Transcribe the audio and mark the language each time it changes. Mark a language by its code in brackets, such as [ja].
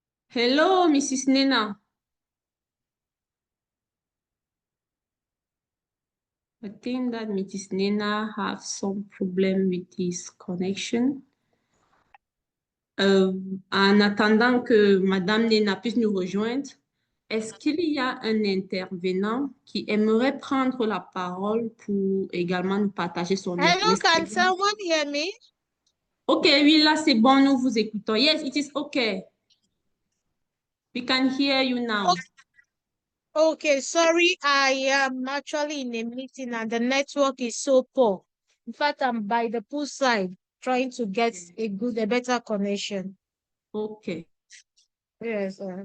[en] Hello, Mrs. Nena. I think that Mrs. Nena have some problem with his connection. [fr] En attendant que Madame Nena puisse nous rejoindre, est-ce qu'il y a un intervenant qui aimerait prendre la parole pour également nous partager son [en] Hello, can [fr] expérience? [en] someone hear me? [fr] Ok, oui, là c'est bon, nous vous écoutons. [en] Yes, it is okay. We can hear you now. Okay, sorry, I am actually in a meeting and the network is so poor. In fact, I'm by the poolside. trying to get a better connection. Okay. Yes.